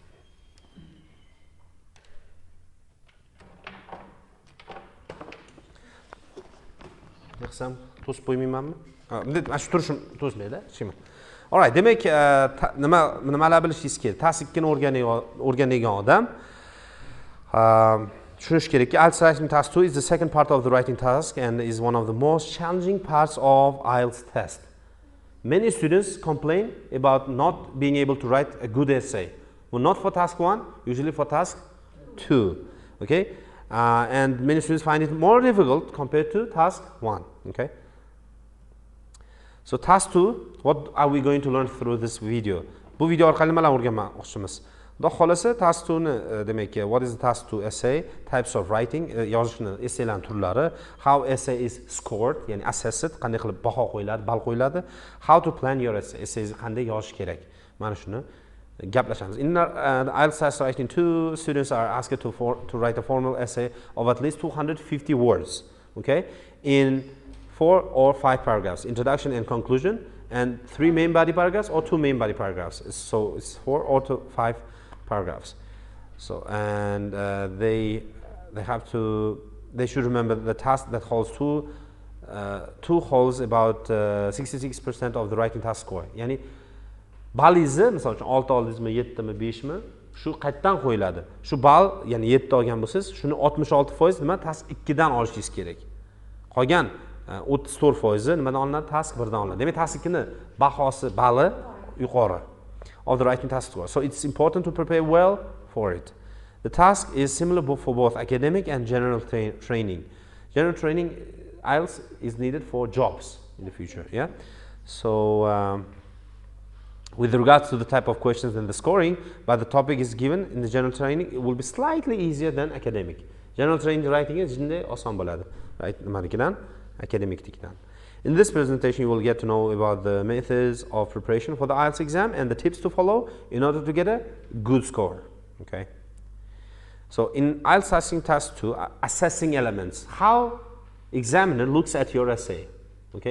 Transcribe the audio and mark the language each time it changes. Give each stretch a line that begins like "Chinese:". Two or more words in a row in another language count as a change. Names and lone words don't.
Uzbek: Qilsam to'sib qo'ymaymanmi? Mana shu turishim to'smaydi, shimi? Alright, demak, nimalar bilishingiz kerak? Task 2 ni o'rgangan odam tushunish kerakki,
English: IELTS writing task 2 is the second part of the writing task and is one of the most challenging parts of IELTS test. Many students complain about not being able to write a good essay. Well, not for task 1, usually for task 2. Okay? And many students find it more difficult compared to task 1. Okay? So task 2, what are we going to learn through this video?
Uzbek: Bu video orqali nimalarni o'rganmoqchimiz? Xudo xolasa task 2 ni demak,
English: what is the task 2 essay, types of writing,
Uzbek: yozishni essaylarning turlari,
English: how essay is scored,
Uzbek: ya'ni assessed, qanday qilib baho qo'yiladi, ball qo'yiladi,
English: how to plan your essay,
Uzbek: essayni qanday yozish kerak. Mana shuni gaplashamiz.
English: In IELTS task writing 2, students are asked to write a formal essay of at least 250 words, okay, in 4 or 5 paragraphs, introduction and conclusion, and 3 main body paragraphs or 2 main body paragraphs. So it's 4 or 5 paragraphs. So and they should remember the task that holds two holds about 66% of the writing task score.
Uzbek: Yani ballizni, misol uchun 6 oldingizmi, 7 mi, 5 mi, shu qaytdan qo'yiladi. Shu ball, ya'ni 7 olgan bo'lsangiz, shuni 66% nima task 2 dan olishingiz kerak. Qolgan 34% nimadan olinadi? Task 1 dan olinadi. Demak, task 2 ni bahosi, balli yuqori
English: of the writing task score. So it's important to prepare well for it. The task is similar for both academic and general training. General training, IELTS is needed for jobs in the future. Yeah. So with regards to the type of questions and the scoring, but the topic is given in the general training, it will be slightly easier than academic. General training writing is
Uzbek: shunday oson bo'ladi.
English: Right? Nimanikidan?
Uzbek: Academicnikidan.
English: In this presentation, you will get to know about the methods of preparation for the IELTS exam and the tips to follow in order to get a good score. Okay. So in IELTS assessing task 2, assessing elements, how examiner looks at your essay. Okay.